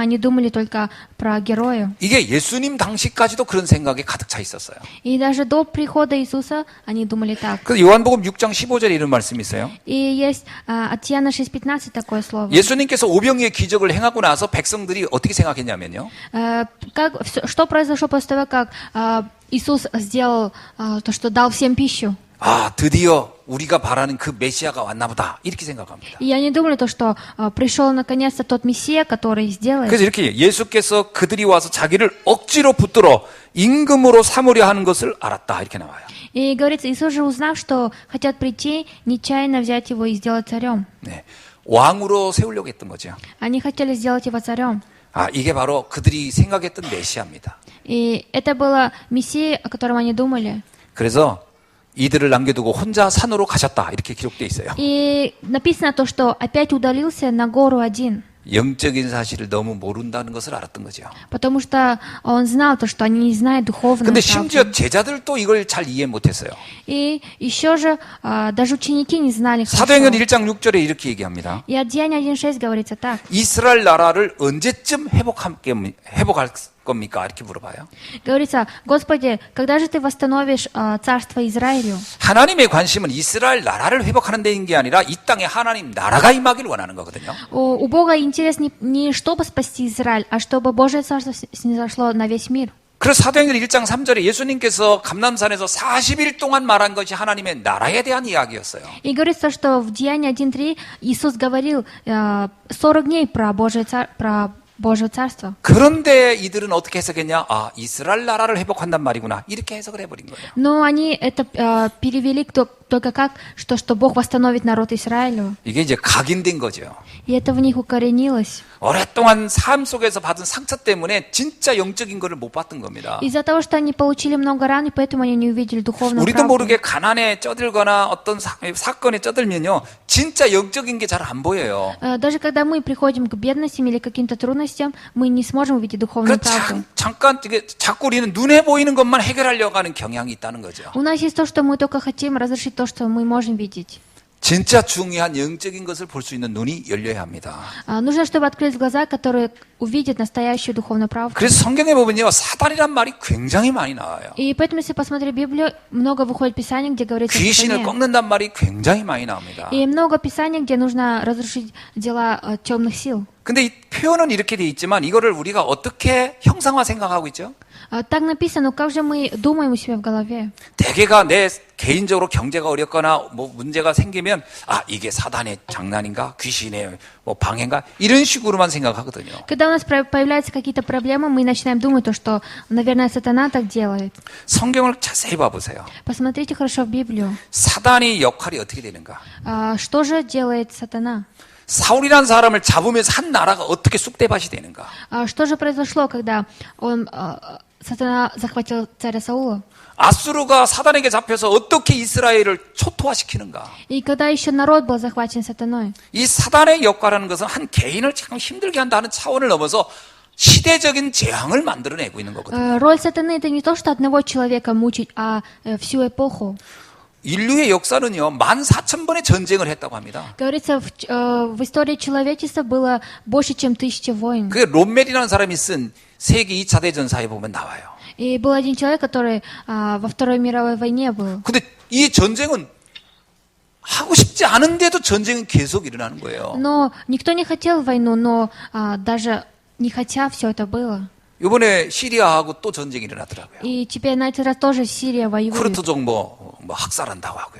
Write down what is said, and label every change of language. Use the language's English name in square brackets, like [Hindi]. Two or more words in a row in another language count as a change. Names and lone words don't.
[Russian] Они думали только про героя. [Korean] 이게 예수님 당시까지도 그런 생각이 가득 차 있었어요. [Russian] И даже до прихода Иисуса они думали так. [Korean] 그래서 요한복음 6장 15절에 이런 말씀이 있어요. [Russian] И есть от Иоанна 6:15 такое слово. [Korean] 예수님께서 오병이의 기적을 행하고 나서 백성들이 어떻게 생각했냐면요. [Russian] Что произошло после того, как Иисус сделал то, что дал всем пищу? [Korean] 드디어 우리가 바라는 그 메시아가 왔나 보다. 이렇게 생각합니다. [Russian] И они думали то, что пришел наконец-то тот Мессия, который сделает. [Korean] 그래서 이렇게 예수께서 그들이 와서 자기를 억지로 붙들어 임금으로 삼으려 하는 것을 알았다. 이렇게 나와요. [Russian] И говорится, Иисус же, узнав, что хотят прийти, нечаянно взять его и сделать царем. [Korean] 네, 왕으로 세우려고 했던 거죠. [Russian] Они хотели сделать его царем. [Korean] 이게 바로 그들이 생각했던 메시아입니다. [Russian] И это было Мессия, о котором они думали. [Korean] 그래서 이들을 남겨두고 혼자 산으로 가셨다. 이렇게 기록되어 있어요. [Russian] И написано то, что опять удалился на гору один. [Korean] 영적인 사실을 너무 모른다는 것을 알았던 거죠. [Russian] Потому что он знал то, что они не знают духовную [Korean] 근데 [Russian] правду. [Korean] 심지어 제자들도 이걸 잘 이해 못했어요. [Russian] И еще же даже ученики не знали [Korean] 사도행전 [Russian] хорошо. [Korean] 1장 6절에 이렇게 얘기합니다. [Russian] И от Деяния 1:6 говорится так. [Korean] 이스라엘 나라를 언제쯤 회복할 겁니까? 이렇게 물어봐요. [Russian] Говорится, Господи, когда же ты восстановишь царство Израилю? [Korean] 하나님의 관심은 이스라엘 나라를 회복하는 데인 게 아니라 이 땅에 하나님 나라가 임하기를 원하는 거거든요. [Russian] У Бога интерес не чтобы спасти Израиль, а чтобы Божье царство снизошло на весь мир. [Korean] 그래서 사도행전 1장 3절에 예수님께서 감람산에서 40일 동안 말한 것이 하나님의 나라에 대한 이야기였어요. [Russian] И говорится, что в Деянии 1:3 Иисус говорил 40 дней про Божье царство, про Божьего Царства. [Korean] 그런데 이들은 어떻게 해석했냐? 아, 이스라엘 나라를 회복한단 말이구나. 이렇게 해석을 해버린 거예요. [Russian] Но они это перевели только как, что Бог восстановит народ Израилю. [Korean] 이게 이제 각인된 거죠. [Russian] И это в них укоренилось. [Korean] 오랫동안 삶 속에서 받은 상처 때문에 진짜 영적인 거를 못 봤던 겁니다. [Russian] Из-за того, что они получили много ран, и поэтому они не увидели духовную [Korean] 우리도 [Russian] правду. [Korean] 모르게 가난에 쪄들거나 어떤 사건에 쪄들면요, 진짜 영적인 게 잘 안 보여요. [Russian] Даже когда мы приходим к бедностям или к каким-то трудностям, мы не сможем увидеть духовную [Korean] 그 [Russian] правду. [Korean] 잠깐 이게 자꾸 우리는 눈에 보이는 것만 해결하려고 하는 경향이 있다는 거죠. [Russian] У нас есть то, что мы только хотим разрешить то, что мы можем видеть. [Korean] 진짜 중요한 영적인 것을 볼 수 있는 눈이 열려야 합니다. [Russian] Нужно, чтобы открыть глаза, которые увидят настоящую духовную правду. [Korean] 그래서 성경에 보면요, 사단이란 말이 굉장히 많이 나와요. [Russian] И поэтому, если посмотреть Библию, много выходит Писаний, где говорится о [Korean] 귀신을 [Russian] сатане. [Korean] 꺾는단 말이 굉장히 많이 나옵니다. [Russian] И много Писаний, где нужно разрушить дела темных сил. [Korean] 근데 이 표현은 이렇게 돼 있지만 이거를 우리가 어떻게 형상화 생각하고 있죠? [Russian] Так написано, как же мы думаем у себя в голове? [Korean] 대개가 내 개인적으로 경제가 어렵거나 뭐 문제가 생기면 아, 이게 사단의 장난인가? 귀신의 뭐 방해인가? 이런 식으로만 생각하거든요. [Russian] Когда у нас появляются какие-то проблемы, мы начинаем думать, то, что, наверное, сатана так делает. [Korean] 성경을 자세히 봐보세요. [Russian] Посмотрите хорошо в Библию. [Korean] 사단의 역할이 어떻게 되는가? [Russian] Что же делает сатана? [Korean] 사울이라는 사람을 잡으면서 한 나라가 어떻게 쑥대밭이 되는가? [Russian] Что же произошло, когда сатана захватил царя Саула? [Korean] 아수르가 사단에게 잡혀서 어떻게 이스라엘을 초토화시키는가? [Russian] И когда еще народ был захвачен сатаной? [Korean] 이 사단의 역할하는 것은 한 개인을 참 힘들게 한다는 차원을 넘어서 시대적인 재앙을 만들어내고 있는 거거든요. [Russian] Роль сатаны это не то, что одного человека мучить, а всю эпоху. [Korean] 인류의 역사는요, 14,000번의 전쟁을 했다고 합니다. [Russian] Говорится, в истории человечества было больше, чем 1000 войн. [Korean] 그게 롬멜이라는 사람이 쓴 세계 2차 대전사에 보면 나와요. [Russian] И был один человек, который во Второй мировой войне был. [Korean] 근데 이 전쟁은 하고 싶지 않은데도 전쟁은 계속 일어나는 거예요. [Russian] Но никто не хотел войну, но даже не хотя все это было. [Korean] 이번에 시리아하고 또 전쟁이 일어나더라고요. [Russian] И теперь на этот раз тоже Сирия воюет. [Korean] 쿠르트족 뭐 학살한다고 하고요.